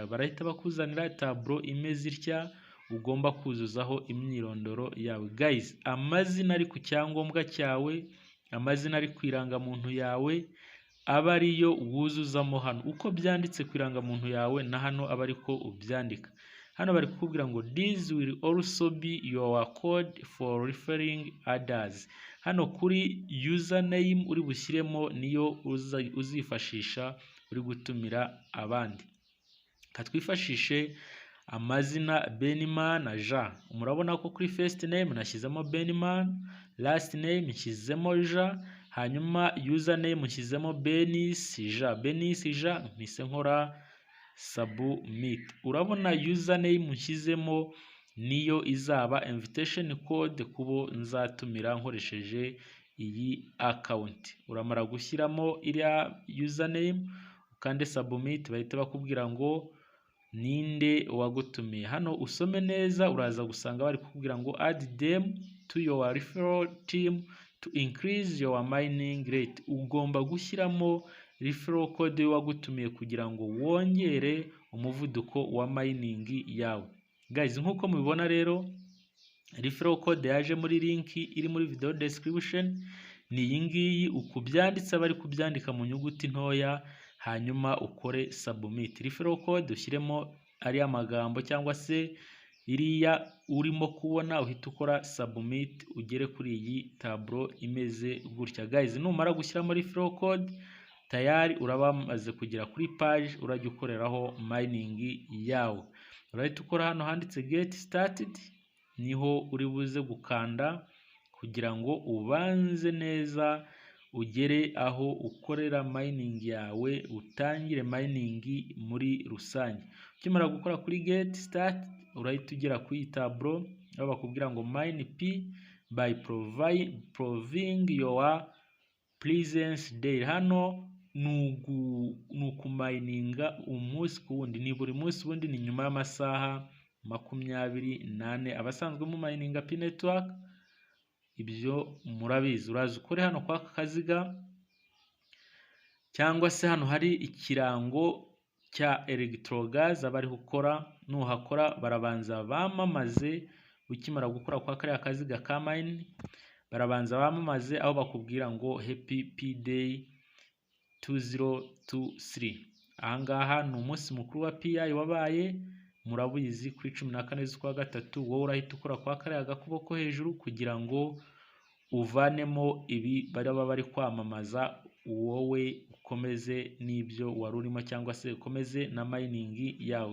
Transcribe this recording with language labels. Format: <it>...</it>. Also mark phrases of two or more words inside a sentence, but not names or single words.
<rw>Barahita bakuzanira tableau imeze itya, ugomba kuzuzaho imyirondoro yawe. Guys, amazina ari ku cyangombwa cyawe, amazina ari ku irangamuntu yawe, aba ariyo wuzuzamo hano. Uko byanditse ku irangamuntu yawe na hano aba ariko ubyandika. Hano bari kukubwira ngo</rw> <en>this will also be your code for referring others.</en> <rw>Hano kuri username uri bushyiremo niyo uzifashisha uri gutumira abandi. Katwifashishe amazina Benman na Jean. Murabona ko kuri</rw> <en>first name</en> <rw>nashyizemo Benman,</rw> <en>last name</en> <rw>nshyizemo Jean, hanyuma username nshyizemo Benis Jean, mpise nkora submit. Urabona username nshyizemo niyo izaba</rw> <en>invitation code</en> <rw>kubo nzatumira nkoresheje iyi account. Uramara gushyiramo iriya username ukande submit, bahita bakubwira ngo ninde wagutumiye. Hano usome neza, uraza gusanga bari kukubwira ngo</rw> <en>add them to your referral team to increase your mining rate.</en> <rw>Ugomba gushyiramo</rw> <en>referral code</en> <rw>wagutumiye kugira ngo wongere umuvuduko wa mining yawe. Guys, nkuko mubibona rero,</rw> <en>referral code</en> <rw>yaje muri link iri muri</rw> <en>video description</en> <rw>ni iyi ngiyi. Uko byanditse bari kubyandika mu nyuguti ntoya, hanyuma ukore submit.</rw> <en>Referral code</en> <rw>ushyiremo ari amagambo cyangwa se iriya urimo kubona, uhita ukora submit, ugere kuri iyi tableau imeze gutya. Guys, numara gushyiramo</rw> <en>referral code</en> <rw>tayari uraba maze kugera kuri page urajya ukoreraho mining yawe. Urahita ukora hano handitse</rw> <en>get started,</en> <rw>niho uri buze gukanda kugira ngo ubanze neza ugere aho ukorera mining yawe, utangire mining muri rusange. Ukimara gukora kuri</rw> <en>get start,</en> <rw>urahita ugera kuri tableau aho bakubwira ngo</rw> <en>mine p by proving your presence day.</en> <rw>Hano nukumininga umunsi kuwundi, ni buri munsi, ubundi ni nyuma y'amasaha 28 abasanzwe mu mininga P network. Ibyo murabizi. Uraza ukore hano kwa kaziga, cyangwa se hano hari ikirango cya electrogaz abari gukora. Nuhakora barabanza bamamaze. Ukimara gukora kwa kariya kaziga ka mine, barabanza bamamaze aho bakubwira ngo</rw> <en>happy P day 2023.</en> <rw>Ahangaha ni umunsi mukuru wa PI wabaye, murabizi kuri 14 z'ukwa gatatu. Wowe urahita ukora kwa kariya gakuboko hejuru kugira ngo uvanemo ibi baba bari kwamamaza, wowe ukomeze n'ibyo wari urimo cyangwa se ukomeze na mining yawe.</rw>